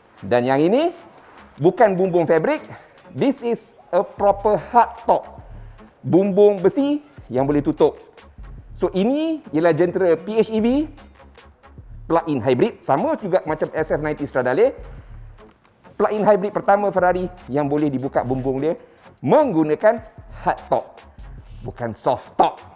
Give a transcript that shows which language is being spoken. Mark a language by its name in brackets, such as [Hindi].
[Malay] Dan yang ini bukan bumbung fabrik. [English] This is a proper hard top. [Malay] Bumbung besi yang boleh tutup. So ini ialah jentera PHEV plug-in hybrid, sama juga macam SF90 Stradale. Plug-in hybrid pertama Ferrari yang boleh dibuka bumbung dia menggunakan hard top, bukan soft top.